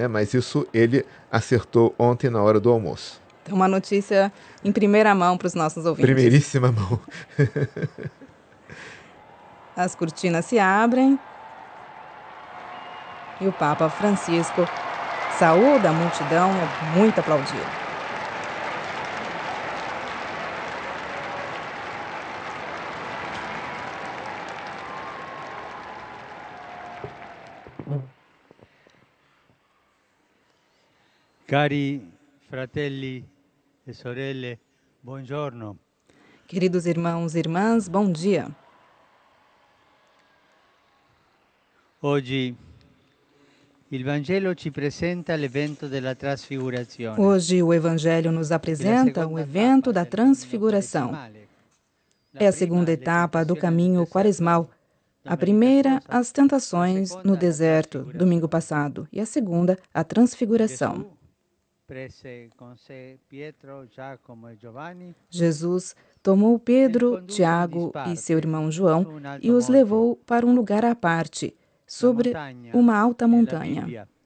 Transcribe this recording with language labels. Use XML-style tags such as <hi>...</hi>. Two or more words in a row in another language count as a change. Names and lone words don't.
<pt>Mas isso ele acertou ontem na hora do almoço. Então, uma notícia em primeira mão para os nossos ouvintes. Primeiríssima mão. As cortinas se abrem e o Papa Francisco saúda a multidão, é muito aplaudido.</pt> <it>Cari fratelli e sorelle, buongiorno.</it> <pt>Queridos irmãos e irmãs, bom dia.</pt> <it>Oggi il Vangelo ci presenta l'evento della trasfigurazione.</it> <pt>Hoje o Evangelho nos apresenta o evento da transfiguração. É a segunda etapa do caminho quaresmal. A primeira, as tentações no deserto, domingo passado, e a segunda, a transfiguração. Jesus tomou Pedro, Tiago e seu irmão João e os levou para um lugar à parte, sobre uma alta montanha.</pt>